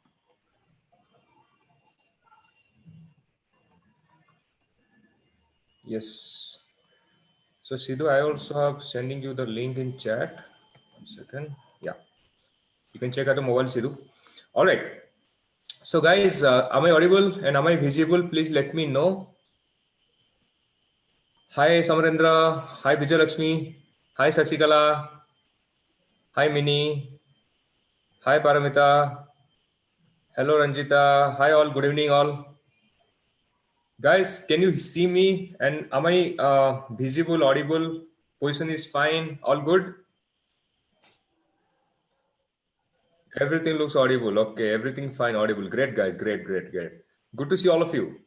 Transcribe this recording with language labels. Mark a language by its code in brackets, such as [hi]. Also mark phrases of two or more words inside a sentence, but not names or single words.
[en] Yes. So Sidhu, I also have sending you the link in chat. 1 second. Yeah. You can check out the mobile Sidhu. All right. So guys, am I audible and am I visible? Please let me know. Hi Samarendra. Hi Vijay Lakshmi. Hi Sasikala. Hi Mini. Hi Paramita. Hello Ranjita. Hi all. Good evening all. Guys, can you see me? And am I visible, audible? Position is fine. All good? Everything looks audible. Okay, everything fine, audible. Great, guys. Great, great, great. Good to see all of you.